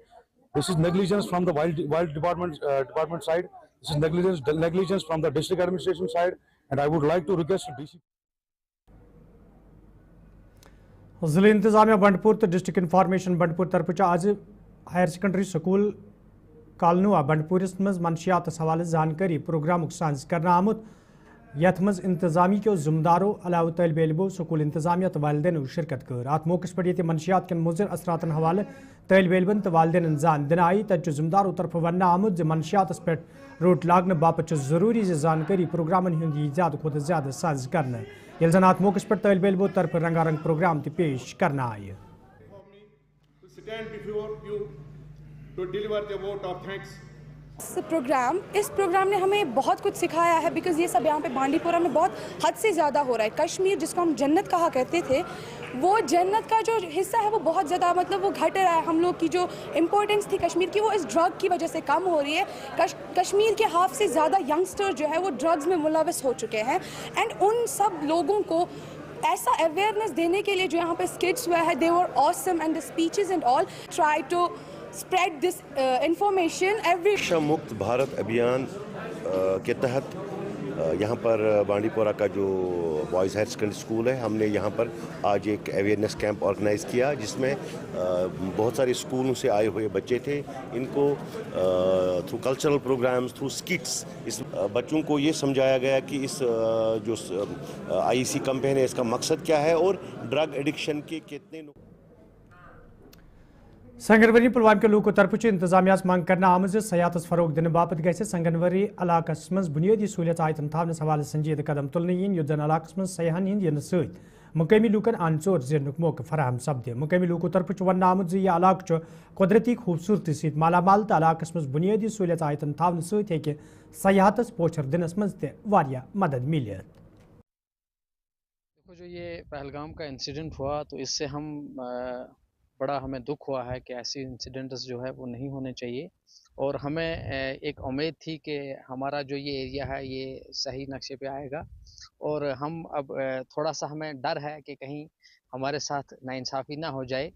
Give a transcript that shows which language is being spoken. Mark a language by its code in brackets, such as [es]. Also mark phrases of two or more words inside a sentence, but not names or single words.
[en] This is negligence from the wild department side, this is negligence from the district administration side and I would like to request DC. [ks] जिले इंतजामिया बंडपुर तो [en] District Information [ks] बंडपुर तरफ आज [en] Higher Secondary School [ks] कालनुआ बंडपुरस मज मनशियात हवाले जानकारी प्रोग्राम साज करना आमुत। यथ मज इंतजामी के जिम्मेदारों अलावा तलब इलमो स्कूल इंतजामिया तो वालदेन शिरकत कर। अत मौके पर ये मनशियात के मुजर असरातन हवाले तलब इलमन तो वालदेन जान दिन आई तत जिम्मेदारों तरफ वन आमुत ज मनशियात पे रोट लागने बापत जरूरी जानकारी प्रोग्रामन हूँ ज्यादा खुद ज्यादा साज करना। ये जन अत मौके पर तलब इलमो तरफ रंगारंग प्रोग्राम तो पेश करना आए। [hi] इस प्रोग्राम ने हमें बहुत कुछ सिखाया है बिकॉज़ ये सब यहाँ पे बांडीपुरा में बहुत हद से ज़्यादा हो रहा है। कश्मीर जिसको हम जन्नत कहा करते थे, वो जन्नत का जो हिस्सा है वो बहुत ज़्यादा मतलब वो घट रहा है। हम लोग की जो इम्पोर्टेंस थी कश्मीर की वो इस ड्रग की वजह से कम हो रही है। कश्मीर के हाफ से ज़्यादा यंगस्टर जो है वो ड्रग्स में मुलविस हो चुके हैं एंड उन सब लोगों को ऐसा अवेयरनेस देने के लिए जो यहाँ पे स्किट्स हुआ है, [en] they were awesome and the speeches and all try to spread this information every [hi] नशा मुक्त भारत अभियान के तहत यहाँ पर बांडीपुरा का जो [en] Boys Higher Secondary School [hi] है, हमने यहाँ पर आज एक [en] awareness camp [hi] ऑर्गेनाइज़ किया जिसमें बहुत सारे स्कूलों से आए हुए बच्चे थे। इनको [en] through cultural programs, through skits, [hi] इस बच्चों को ये समझाया गया कि इस जो IEC कैंपेन है इसका मकसद क्या है और [en] drug addiction [hi] के कितने [ks] संगनवरी पुलवाम के लूको तरफ इंतजामिया मांग करना आमज सयाहत फरोग दिन बापत गई संगनवरी इलाकस मज बुनियादी सहूलियत आयतन थावनस हवाले संजीद कदम तुलने यीन युत जन इलाकस मज सयाहन हिंद यन सत मुकामी लूकन अन चोर जीरनुक मौके फराहम सपदे। मुकामी लूको तरफ वन आमद यह इलाक कुदरती खूबसूरती सत मालामाल तो इलाकस मज बुनियादी सहूलियत आयतन थावन सत हेके सयाहतस पोचर दिनस मज ते वारिया मदद मिलियत। [hi] देखो, जो ये पहलगाम का इंसिडेंट हुआ तो इससे हम बड़ा हमें दुख हुआ है कि ऐसी इंसिडेंट्स जो है वो नहीं होने चाहिए और हमें एक उम्मीद थी कि हमारा जो ये एरिया है ये सही नक्शे पे आएगा और हम अब थोड़ा सा हमें डर है कि कहीं हमारे साथ नाइंसाफ़ी ना हो जाए।